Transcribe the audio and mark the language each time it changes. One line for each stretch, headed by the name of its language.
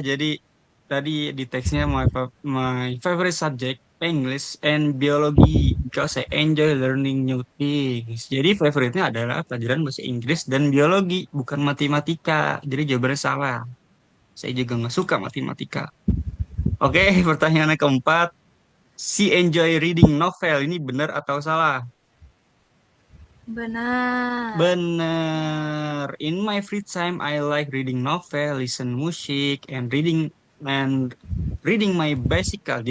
Indonesian: Jadi tadi di teksnya
English: my favorite subject English and biology because I enjoy learning new things.
Indonesian: Jadi favoritnya adalah pelajaran bahasa Inggris dan biologi, bukan matematika. Jadi jawabannya salah. Saya juga nggak suka matematika. Oke, pertanyaan yang keempat.
English: She enjoy reading novel.
Indonesian: Ini benar atau salah? Benar. Benar.
English: In my free time, I like reading novel, listen music, and reading my bicycle.